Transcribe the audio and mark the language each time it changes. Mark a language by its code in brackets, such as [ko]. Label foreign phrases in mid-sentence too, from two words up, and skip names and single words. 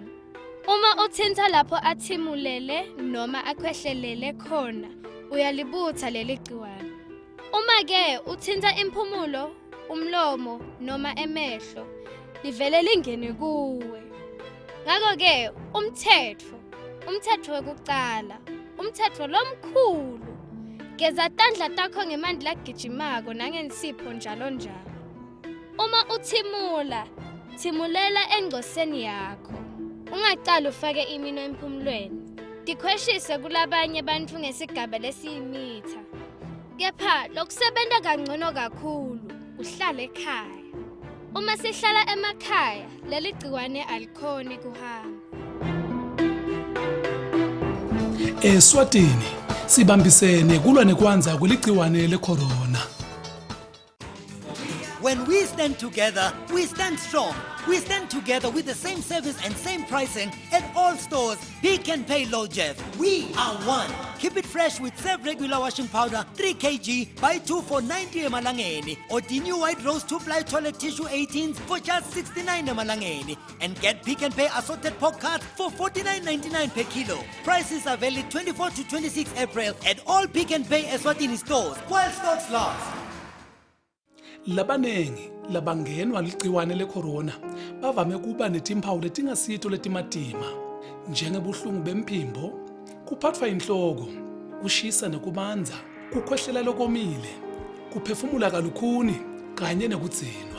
[ss] Uma uthinta lapho athimulele noma akhwehlelele khona, uyalibutha leli gciwane. Uma ke uthinta impumulo, umlomo noma emehlo, livele lingene kuwe. Ngakho ke umthetho wokuqala, umthetho lomkhulu, geza tandla takho ngemanti lagijimako nangensipho njalo njalo. Uma uthimula, thimulela engcoseni yakho. Ungaqala ufake imino emphumulweni. Dikhweshise kulabanye bantfu ngesigaba lesiyimitha. Kepha lokusebenta kangcono kakhulu, uhlale ekhaya. Uma sihlala emakhaya, leli gciwane alikhoni kuhamba. Eswatini sibambisene kulwa nekwanza kweligciwane le-corona. [en] When we stand together, we stand strong. We stand together with the same service and same pricing at all stores. Pick and Pay Low Jeff. We are one. Keep it fresh with Save Regular Washing Powder 3 kg, buy 2 for 90 emalangeni. Or the new White Rose 2-ply toilet tissue 18s for just 69 emalangeni. And get Pick and Pay assorted pork cards for 49.99 per kilo. Prices are valid 24 to 26 April at all Pick and Pay Eswatini stores while stocks last. [ss] Labanengi labangenwa ligciwane le-corona bavame kuba netimpawu letingasito letimatima njengebuhlungu bemphimbo, kuphathwa inhloko, kushisa nekubanza, kukhwehlela lokomile, kuphefumula kalukhuni kanye nekudzinwa.